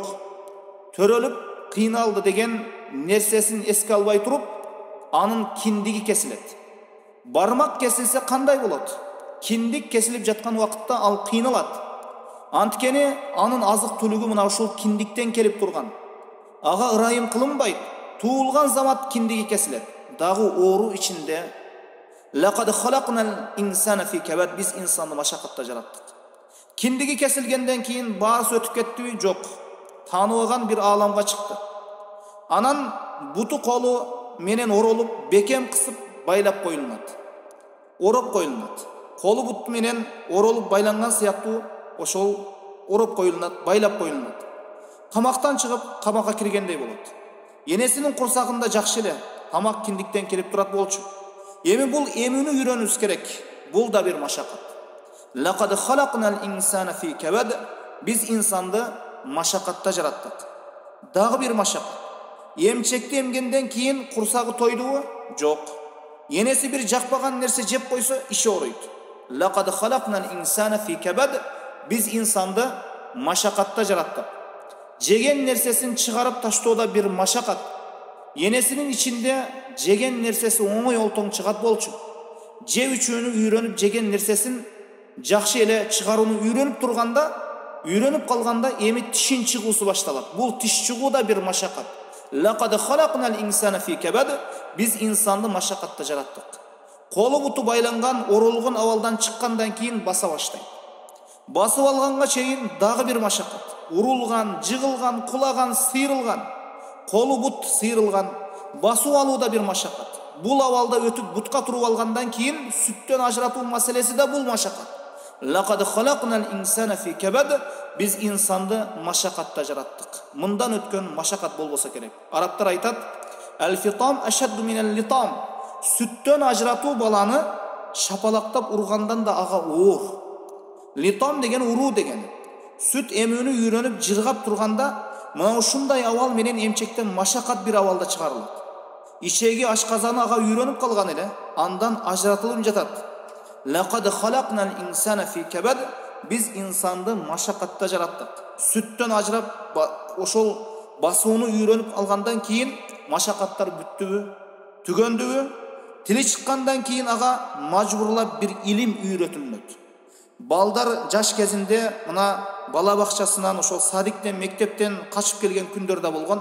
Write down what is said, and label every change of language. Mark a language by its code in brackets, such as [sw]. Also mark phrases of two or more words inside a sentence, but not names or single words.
[ky] Төрөлүп, кыйналды деген нерсесин эске албай туруп, анын киндиги кесилет. Бармак кесилсе кандай болот? Киндик кесилип жаткан убакытта ал кыйналат. Анткени анын азык түлүгү мына ушул киндиктен келип турган. Ага ырайым кылынбайт. Туулган замат киндиги кесилет. Дагы оору ичинде. [ar] لقد خلقنا الإنسان في كبد, [ky] биз инсанды машакатта жараттык. Киндиги кесилгенден кийин баарысы өтүп кеттиби? Жок. Тааныбаган бир ааламга чыкты. Анан буту колу менен оролуп, бекем кысып байлап коюлат. Ороп коюлат. Колу бут менен оролуп байланган сыяктуу ошол ороп коюлат, байлап коюлат. Камактан чыгып, камакка киргендей болот. Энесинин курсагында жакшы эле тамак киндиктен келип турат болчу. Эми бул эмүүнү үйрөнүбүз керек. Бул да бир машакат. [ar] لقد خلقنا الإنسان في كبد, [ky] биз инсанды машакатта жараттык. Дагы бир машакат. Эмчекти эмгенден кийин курсагы тойдубу? Жок. Енеси бир жакпаган нерсе жеп койсо иши ооруйт. [ar] لقد خلقنا الإنسان في كبد, [ky] биз инсанды машакатта жараттык. Жеген нерсесин чыгарып таштоодо бир машакат. Енесинин ичинде жеген нерсеси оңой олтоң чыгат болчу. Жеп үчүүнү үйрөнүп жеген нерсесин жакшы эле чыгарууну үйрөнүп калганда эми тишин чыгуусу башталат. Бул тиш чыгуу да бир машакат. [ar] لقد خلقنا الإنسان في كبد, [ky] биз инсанды машакатта жараттык. Колу буту байланган, оролгон абалдан чыккандан кийин баса баштайт. Басып алганга чейин дагы бир машакат. Урулган, жыгылган, кулаган, сыйрылган. Колу бут сыйрылган, басып алуу да бир машакат. Бул абалда өтүп бутка туруп алгандан кийин сүттөн ажыратуу маселеси да бул машакат. [ar] لقد خلقنا الإنسان في كبد, [ky] биз инсанды машакатта жараттык. Мындан өткөн машакат болбосо керек. Арабтар айтат: [ar] "الفطام أشد من اللطام." [ky] Сүттөн ажыратуу баланы шапалактап ургандан да ага оор. Литам деген уруу деген. Сүт эмүүнү үйрөнүп жыргап турганда, мына ушундай абал менен эмчектен машакат бир абалда чыгарылат. Ишеги ашказаны ага үйрөнүп калган эле, андан ажыратылып жатат. [ar] لقد خلقنا الإنسان في كبد, [ky] биз инсанды машакатта жараттык. Сүттөн ажырап ошол басууну үйрөнүп алгандан кийин машакаттар бүттүбү, түгөндүбү? Тили чыккандан кийин ага мажбурлап бир илим үйрөтүлөт. Балдар жаш кезинде мына бала бакчасынан, ошол садиктен, мектептен качып келген күндөр да болгон.